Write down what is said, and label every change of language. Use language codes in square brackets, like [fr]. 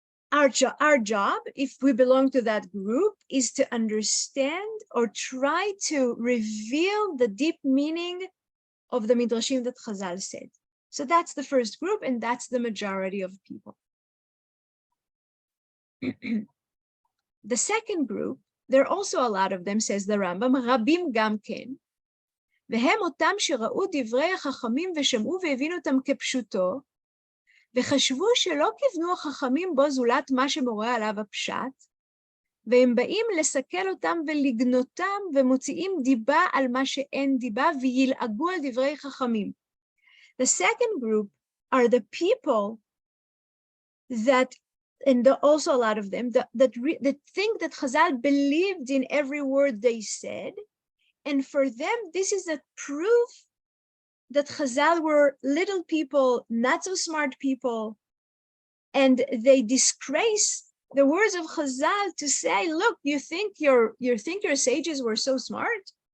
[en] Our job, if we belong to that group, is to understand or try to reveal the deep meaning of the midrashim that Chazal said. So that's the first group, and that's the majority of people. The second group, there are also a lot of them, says the Rambam, Rabim Gam Ken, [he] והם אותם שראו דברי החכמים ושמעו והבינו אותם כפשוטו, וחשבו שלא כיוונו החכמים בו זולת מה שמורה עליו הפשט, והם באים לסכל אותם ולגנותם ומוציאים דיבה על מה שאין דיבה וילעגו על דברי חכמים. [en] The second group are the people that, and also a lot of them, that think that Chazal believed in every word they said, and for them, this is a proof that Chazal were little people, not so smart people, and they disgrace the words of Chazal to say, look, you think your sages were so smart?